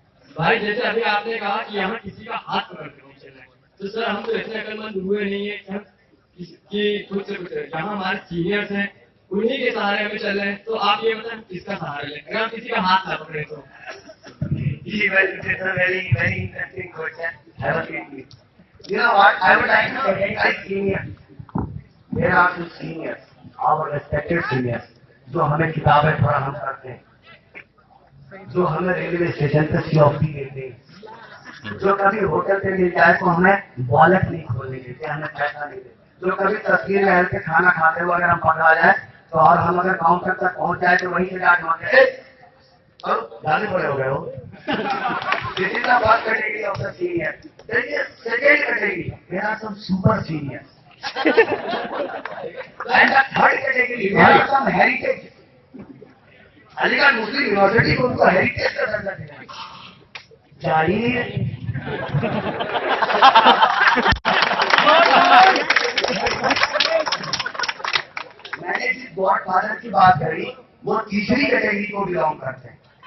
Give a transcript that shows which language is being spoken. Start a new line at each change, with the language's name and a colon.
Hindi: भाई जैसे अभी आपने कहा कि यहाँ किसी का हाथ पकड़ के नहीं चलना है, तो सर हम तो इतने अकलमंद हुए नहीं है कि हम कि खुद से कुछ जहाँ हमारे सीनियर्स हैं उन्हीं के सहारे हमें चल रहे हैं। तो आप ये बताएं किसका सहारा लें, अगर हम किसी का हाथ ना पकड़े तो?
English: Very interesting question. Have a seat. You know what? I would like to recognize seniors. There are two seniors, our respected seniors,
Hindi: जो हमें किताबें फराहम करते हैं, जो हमें रेलवे स्टेशन पे सीओपी देते हैं, जो कभी होटल पे मिल जाए तो हमें वॉलेट नहीं खोलने देते, हमें पैसा नहीं देते, जो कभी तस्वीर महल पे खाना खाते हुए अगर हम पकड़ा जाए तो और हम अगर काउंटर तक पहुंच जाए तो वहीं से जाके मांगे जाने पड़े हो गए हो।
English: This is the first category of the senior. There is second category. There are some super seniors. And the third category, there are some heritage.
Hindi: Aligarh Muslim university को उनको हेरिटेज का दर्जा देना चाहिए। मैंने जिस गॉड फादर की बात करी वो तीसरी कैटेगरी को बिलोंग करते हैं।